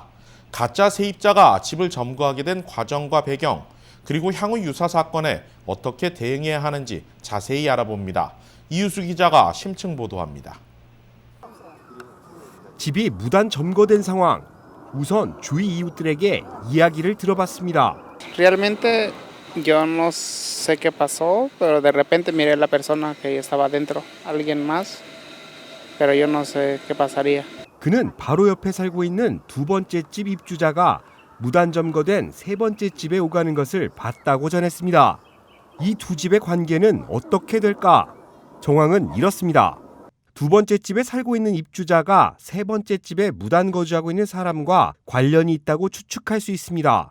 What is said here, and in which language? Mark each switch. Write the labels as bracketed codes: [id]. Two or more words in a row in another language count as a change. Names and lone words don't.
[ko] 가짜 세입자가 집을 점거하게 된 과정과 배경, 그리고 향후 유사 사건에 어떻게 대응해야 하는지 자세히 알아봅니다. 이유수 기자가 심층 보도합니다. 집이 무단 점거된 상황. 우선 주위 이웃들에게 이야기를 들어봤습니다. [es] Realmente yo no sé qué pasó, pero de repente miré a la persona que estaba adentro, alguien más, pero yo no sé qué pasaría. [ko] 그는 바로 옆에 살고 있는 두 번째 집 입주자가 무단 점거된 세 번째 집에 오가는 것을 봤다고 전했습니다. 이 두 집의 관계는 어떻게 될까? 정황은 이렇습니다. 두 번째 집에 살고 있는 입주자가 세 번째 집에 무단 거주하고 있는 사람과 관련이 있다고 추측할 수 있습니다.